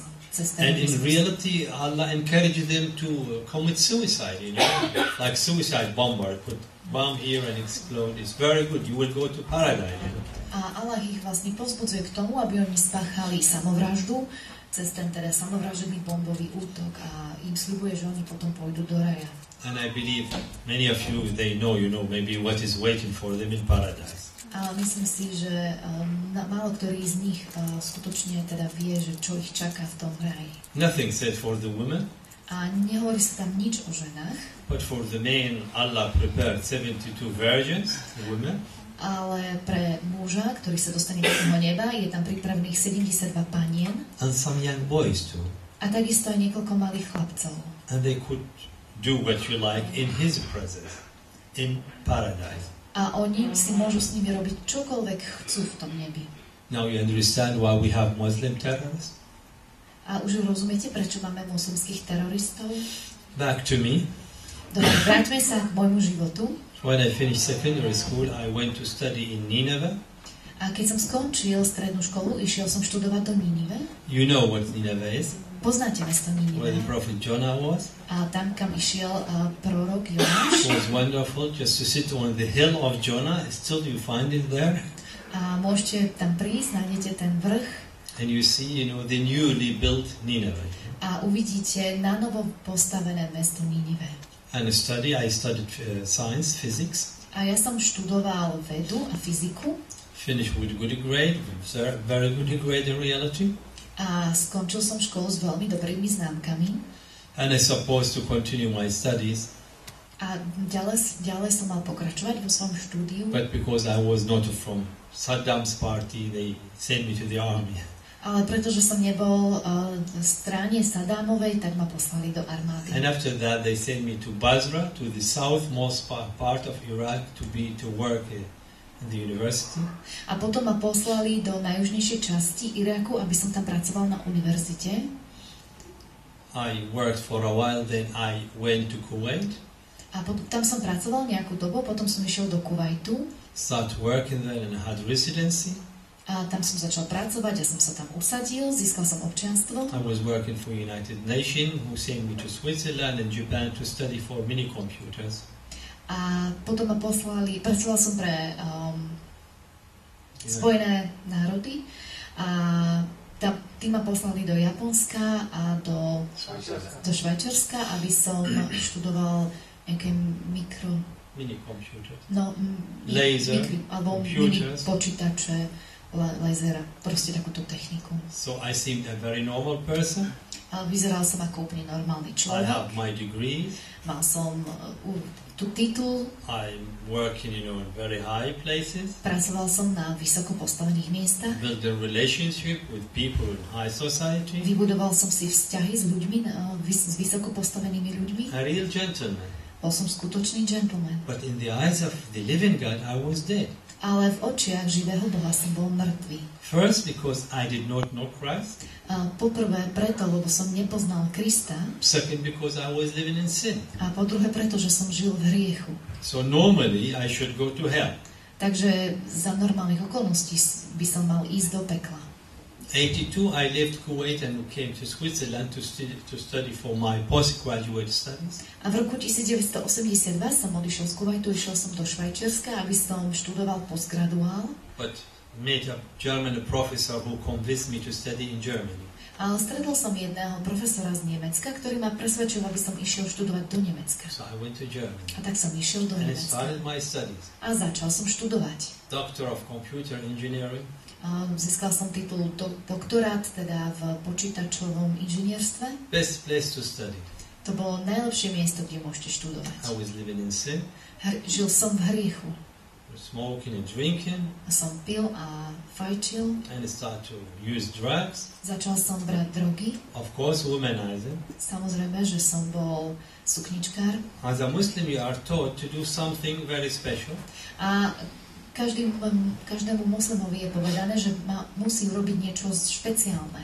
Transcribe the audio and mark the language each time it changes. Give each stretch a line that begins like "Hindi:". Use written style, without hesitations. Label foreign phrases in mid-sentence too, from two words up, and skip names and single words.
English: And in reality, Allah encourages them to commit suicide, you know, like suicide bomber, put bomb here and explode. It's very good. You will go to paradise. You know?
Slovak: A Allah ich vlastne povzbudzuje k tomu, aby oni spáchali samovraždu cez ten teda samovražedný bombový útok a im sľubuje, že oni potom pôjdu do raja.
English: And I believe many of you, they know, you know, maybe what is waiting for them in paradise.
Slovak: Ale myslím si, že málo ktorý z nich skutočne teda vie, že čo ich čaká v tom raji.
English: Nothing said for the women.
Slovak: A nehovorí sa tam nič o ženách.
English: But for the men, Allah prepared 72 virgins, women.
Slovak: Ale pre muža, ktorý sa dostane do toho neba, je tam pripravených 72 panien.
English: And some young boys too.
Slovak: A takisto aj niekoľko malých chlapcov.
English: And they could do what you like in His presence, in paradise.
Slovak: A oni si môžu s nimi robiť čokoľvek chcú v tom nebi.
English: Now you understand why we have Muslim terrorists?
Slovak: A už rozumiete, prečo máme moslimských teroristov?
English: Back to me.
Slovak: Dobre, vráťme sa k môjmu životu.
English: When I finished secondary school, I went to study in Nineveh.
Slovak: A keď som skončil strednú školu, išiel som študovať do Ninive.
English: You know what Nineveh is?
Slovak: Poznáte mesto
English: Where the
Slovak: Ninive.
English: prophet Jonah was.
Slovak: A tam, kam išiel prorok Jonáš.
English: It was wonderful just to sit on the hill of Jonah. Still you find it there.
Slovak: A môžete tam prísť, nájdete ten vrch.
English: And you see, you know, the newly built Nineveh.
Slovak: A uvidíte na novo postavené mesto Ninive.
English: And I studied science, physics.
Slovak: A ja som študoval vedu a fyziku.
English: Finished with good grade, very good grade in reality.
Slovak: A skončil som školu s veľmi dobrými známkami.
English: And I supposed to continue my studies.
Slovak: A ďalej som mal pokračovať vo svojom štúdiu.
English: But because I was not from Saddam's party, they sent me to the army.
Slovak: Ale pretože som nebol v strane Sadámovej, tak ma poslali do armády.
English: And after that, they sent me to Basra, to the southmost part of Iraq, to work in the university.
Slovak: A potom ma poslali do najjužnejšej časti Iraku, aby som tam pracoval na univerzite.
English: I worked for a while, then I went to Kuwait.
Slovak: A potom tam som pracoval nejakú dobu, potom som išiel do Kuwaitu.
English: Started working there and had residency.
Slovak: A tam som začal pracovať, ja som sa tam usadil, získal som občianstvo.
English: I was working for United Nations, who sent me to Switzerland and Japan to study for mini computers.
Slovak: A potom ma poslali, pracoval som pre Spojené národy a tí ma poslali do Japonska a do Švajčiarska, aby som študoval nejaké
English: mini computers. No, laser,
Slovak: alebo mini počítače, lézera, proste takúto techniku.
English: So I seemed a very normal person.
Slovak: A vyzeral som ako úplne normálny
English: I
Slovak: človek.
English: have my degrees.
Slovak: Mal som tú titul.
English: I'm working, you know, in very high places.
Slovak: Pracoval som na vysoko postavených miestach.
English: Build a relationship with people in high society.
Slovak: Vybudoval som si vzťahy s ľuďmi, s vysoko postavenými ľuďmi.
English: A real gentleman.
Slovak: Bol som skutočný gentleman.
English: But in the eyes of the living God, I was dead.
Slovak: Ale v očiach živého Boha som bol mŕtvý.
English: First, because I did not know Christ.
Slovak: Poprvé preto, lebo som nepoznal Krista.
English: Second, because I was living in sin.
Slovak: A po druhé preto, že som žil v hriechu.
English: So normally I should go to hell.
Slovak: Takže za normálnych okolností by som mal ísť do pekla.
English: 82, I left Kuwait and came to Switzerland to study for my postgraduate studies.
Slovak: A v roku 1982 som odišiel z Kuwaitu, išiel som do Švajčiarska, aby som študoval postgraduál.
English: But met a German professor who convinced me to study in Germany.
Slovak: Ale stretol som jedného profesora z Nemecka, ktorý ma presvedčil, aby som išiel študovať do Nemecka.
English: So I went to Germany.
Slovak: A tak som išiel do
English: And I
Slovak: Nemecka.
English: started my studies.
Slovak: A začal som študovať.
English: Doctor of Computer Engineering.
Slovak: Získal som titul doktorát, teda v počítačovom inžinierstve.
English: Best place to study.
Slovak: To bolo najlepšie miesto, kde môžete študovať.
English: I was living in sin.
Slovak: Žil som v hriechu.
English: Smoking and drinking.
Slovak: A som pil a fajčil.
English: And I started to use drugs.
Slovak: Začal som brať drogy.
English: Of course, womanizing.
Slovak: Samozrejme, že som bol sukničkár.
English: As a Muslim, you are taught to do something very special.
Slovak: A každému muslimovi je povedané, že musí urobiť niečo špeciálne.